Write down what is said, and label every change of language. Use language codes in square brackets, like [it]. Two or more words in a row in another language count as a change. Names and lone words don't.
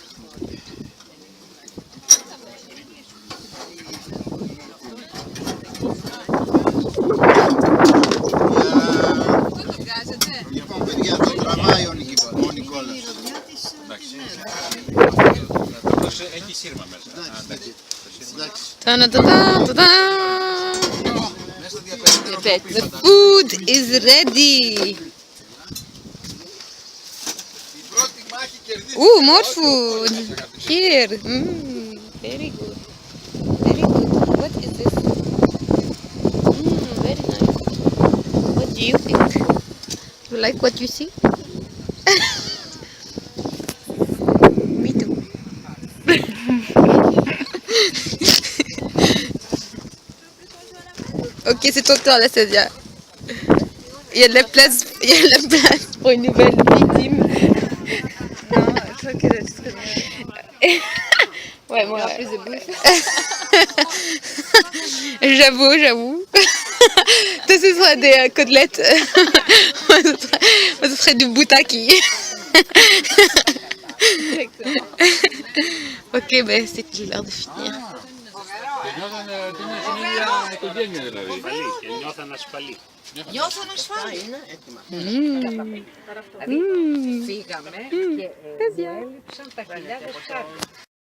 [el] Λοιπόν, παιδιά, το τραβάει ο Νικόλας. Έχει σύρμα μέσα. Εντάξει. Ta-da-da-da-da-da. Μέσα στα διαπεριτέρω [en] The food is ready. [el] Η πρώτη μάχη κερδίζει. [en] Ooh, more food. Here. Very good. Very good. What is this? Very nice. What do you think? You like what you see? Me too. [fr] Ok, c'est ton tour, Anastasia. Il y a de la place pour une nouvelle victime. Non, je crois que tu serais Ouais, moi. plus de bouffe. J'avoue. Toi, ce sera des côtelettes. Moi, ce serait du boutaki. Ok, ben c'est l'heure de finir. [el] Τελειώσανε την ίδια οικογένεια δηλαδή. Νιώθαν ασφαλή. Νιώθω ασφάλεια. Είναι έτοιμα. Φύγαμε και έλειψαν τα χιλιάδες χάρτη.